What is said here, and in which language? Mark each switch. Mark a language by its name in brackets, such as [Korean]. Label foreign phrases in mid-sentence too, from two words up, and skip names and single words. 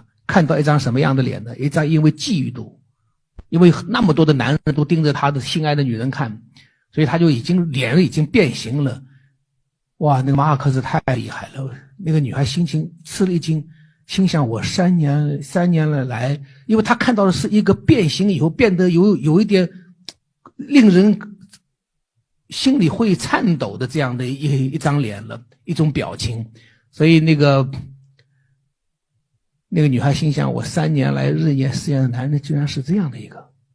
[Chinese] 看到一張什麼樣的臉呢？一張因為嫉妒，因為那麼多的男人都盯着他的心愛的女人看，所以他就臉已經變形了。哇，那個馬爾克斯太厲害了。那個女孩心情吃了一驚，心想我3年了來，因為他看到的是一個變形以後變得有一點令人心裡會顫抖的這樣的一張臉了，一種表情。所以那個女孩心想，我3年來日夜思念的男人居然是這樣的一個。